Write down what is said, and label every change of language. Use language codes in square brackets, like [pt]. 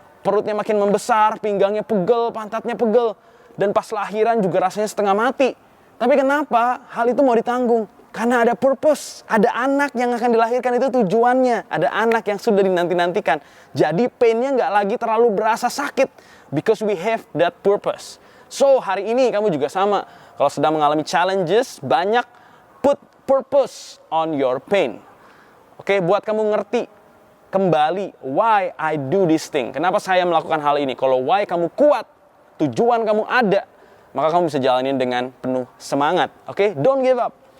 [id] Perutnya makin membesar, pinggangnya pegel, pantatnya pegel. Dan pas lahiran juga rasanya setengah mati. Tapi kenapa hal itu mau ditanggung? Karena ada purpose. Ada anak yang akan dilahirkan, itu tujuannya. Ada anak yang sudah dinanti-nantikan. Jadi painnya nggak lagi terlalu berasa sakit. [en] Because we have that purpose. [id] So hari ini kamu juga sama. Kalau sedang mengalami challenges, banyak [en] put purpose on your pain. [id] Oke, buat kamu ngerti kembali [en] why I do this thing. [id] Kenapa saya melakukan hal ini? Kalau why kamu kuat, tujuan kamu ada, maka kamu bisa jalanin dengan penuh semangat. Oke? [en] Don't give up.